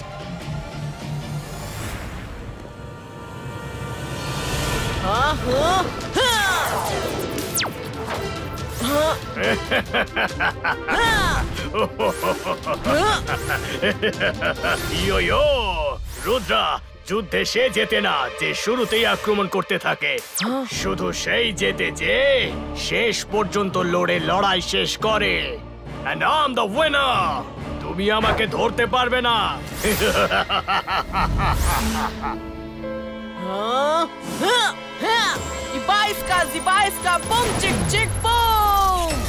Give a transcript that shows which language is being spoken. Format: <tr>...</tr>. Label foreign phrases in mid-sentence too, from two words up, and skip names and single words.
<hi>हाँ, हाँ,</hi> <bn>ইয়ো রুদ্রা, যুদ্ধে সে জেতে না যে শুরুতেই আক্রমণ করতে থাকে, শুধু সেই জেতে যে শেষ পর্যন্ত লড়ে লড়াই শেষ করে।</bn> <en>And I'm the winner!</en> <bn>তুমি আমাকে ধরতে পারবে না।</bn> <hi>बाईस का बम चिक चिक बम।</hi>